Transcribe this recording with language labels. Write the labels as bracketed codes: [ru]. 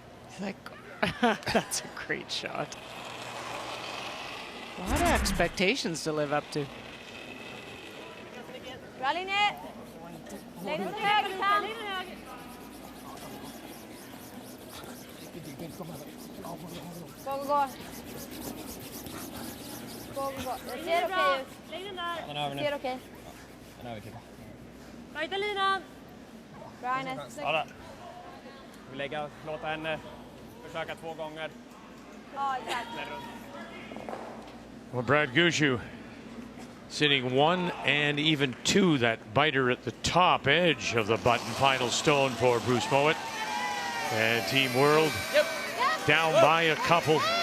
[en] He's like, that's a great shot. A lot of expectations to live up to. [sv] Bra linje. Lägg den höger, Tam. Gå, gå, gå. Gå, gå, gå. Det ser okej ut. Lägg den där. Den är över Det nu. ser okej. Den är över, Kippa. Tajta linan. Bra, Ines. Ja, där. Vi lägger, låta henne försöka 2 gånger. Ja, exakt. [en] Well, Brad Gushue sitting 1 and even 2, that biter at the top edge of the button. Final stone for Bruce Mowat. And Team World down by a couple.